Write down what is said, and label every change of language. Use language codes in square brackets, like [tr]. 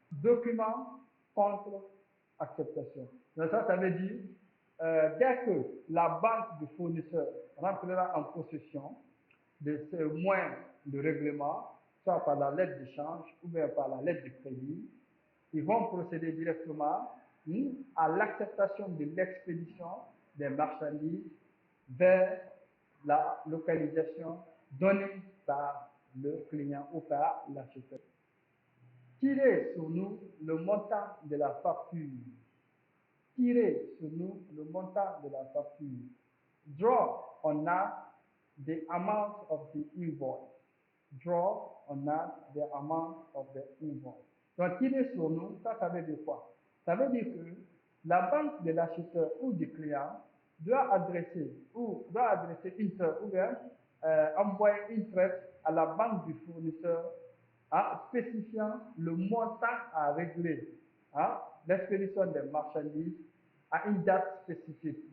[fr] Document contre acceptation. Donc ça veut dire, dès que la banque du fournisseur rentrera en possession de ce moyen de règlement, soit par la lettre d'échange ou bien par la lettre de crédit, ils vont procéder directement à l'acceptation de l'expédition des marchandises vers la localisation donnée par le client ou par l'acheteur. Tirez sur nous le montant de la facture. Tirez sur nous le montant de la facture. [en] Draw on us the amount of the invoice. Draw on us the amount of the invoice. [fr] Donc, tirer sur nous, ça veut dire quoi? Ça veut dire que la banque de l'acheteur ou du client doit adresser une traite ou bien envoyer une traite à la banque du fournisseur spécifiant le montant à régler, l'expédition des marchandises à une date spécifique.